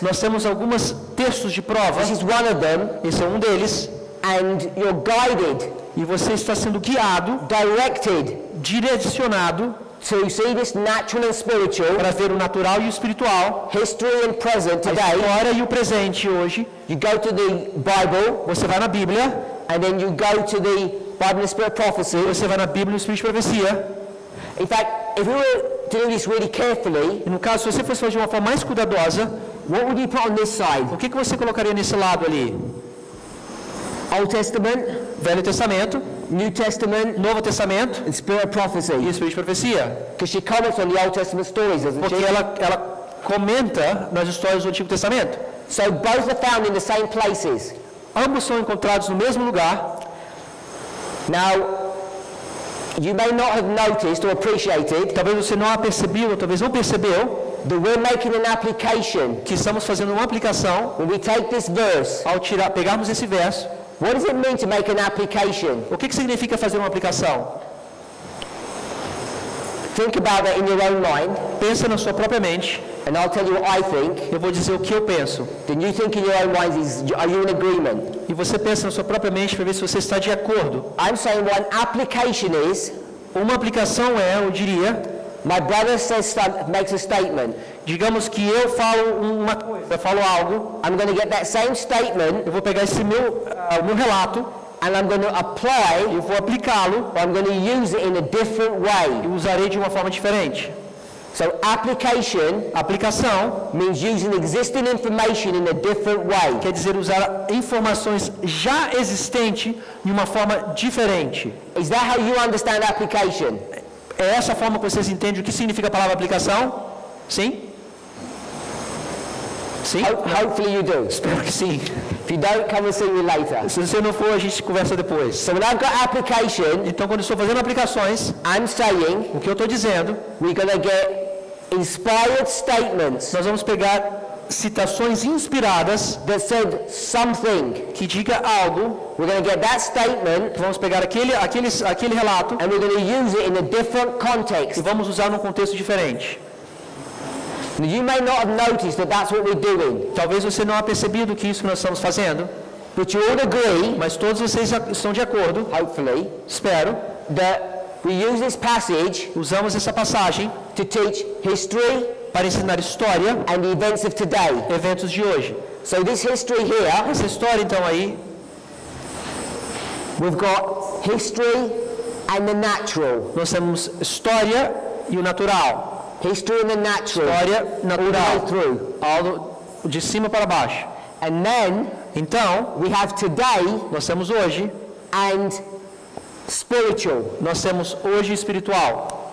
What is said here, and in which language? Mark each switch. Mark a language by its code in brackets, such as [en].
[pt] nós temos alguns textos de prova, [en] This is one of them, [pt] esse é um deles, [en] and you're guided, [pt] e você está sendo guiado, [en] directed [pt] direcionado [en] to see this natural and spiritual, [pt] para ver o natural e o espiritual, [en] history and present [pt] a [en] today. [pt] história e o presente hoje. [en] You go to the Bible, [pt] Você vai na Bíblia, [en] and then you go to the Bible and the Spirit of Prophecy. [pt] você vai na Bíblia e no Espírito de Profecia. [en] In fact, if we were to do this really carefully, [pt] E no caso, se você fosse fazer de uma forma mais cuidadosa, [en] what would you put on this side? [pt] o que você colocaria nesse lado ali? [en] Old Testament, [pt] Velho Testamento, [en] New Testament, [pt] Novo Testamento [en] and Spirit of [pt] e [en] Prophecy. [pt] Espírito de Profecia. [en] Because she comments on the Old Testament stories, doesn't [pt] Porque [en] she? [pt] ela comenta nas histórias do Antigo Testamento. [en] So both are found in the same places. [pt] Ambos são encontrados no mesmo lugar. [en] Now, you may not have noticed or appreciated [pt] Talvez você não a percebeu, ou talvez não percebeu, [en] that we're making an application. [pt] que estamos fazendo uma aplicação [en] When we take this verse, [pt] ao pegarmos esse verso. [en] what does it mean to make an application? [pt] O que significa fazer uma aplicação? [en] Think about that in your own mind, [pt] Pensa na sua própria mente. [en] and I'll tell you what I think. [pt] Eu vou dizer o que eu penso. [en] Then you think in your own minds, are you in agreement? [pt] E você pensa na sua própria mente para ver se você está de acordo. [en] I'm saying what an application is, [pt] Uma aplicação é, eu diria, [en] my brother makes a statement. [pt] digamos que eu falo uma coisa, eu falo algo, [en] I'm going to get that same statement, [pt] eu vou pegar esse o meu relato, [en] and I'm going to apply, [pt] eu vou aplicá-lo [en] or I'm going to use it in a different [pt] e [en] way. [pt] usarei de uma forma diferente. [en] So application [pt] Aplicação [en] means using existing information in a different way. [pt] quer dizer usar informações já existentes de uma forma diferente. [en] Is that how you understand application? [pt] É essa a forma que vocês entendem o que significa a palavra aplicação? Sim? Sim? [en] Hopefully you do. [pt] Espero que sim. [en] If you don't, come and see me later. [pt] Se você não for, a gente conversa depois. [en] So when I've got application, [pt] Então, quando eu estou fazendo aplicações, [en] I'm saying [pt] o que eu estou dizendo, [en] we're going to get inspired statements [pt] nós vamos pegar citações inspiradas [en] that said something [pt] que diga algo [en] we're going to get that statement [pt] Vamos pegar aquele relato [en] and we're going to use it in a different context. [pt] e vamos usar num contexto diferente. [en] Now, you may not have noticed that that's what we're doing, [pt] Talvez você não tenha percebido que isso que nós estamos fazendo, [en] but you all agree, [pt] mas todos vocês já estão de acordo, [en] hopefully, [pt] espero, [en] that we use this passage [pt] usamos essa passagem [en] to teach history [pt] para ensinar história, [en] and the events of today. [pt] eventos de hoje. [en] So this history here, [pt] Essa história então aí, [en] we've got history and the natural. [pt] nós temos história e o natural. [en] History and the natural. [pt] História [en] All the [pt] natural, [en] way through. [pt] de cima para baixo. [en] And then [pt] Então, [en] we have today [pt] nós temos hoje, [en] and spiritual. [pt] nós temos hoje espiritual.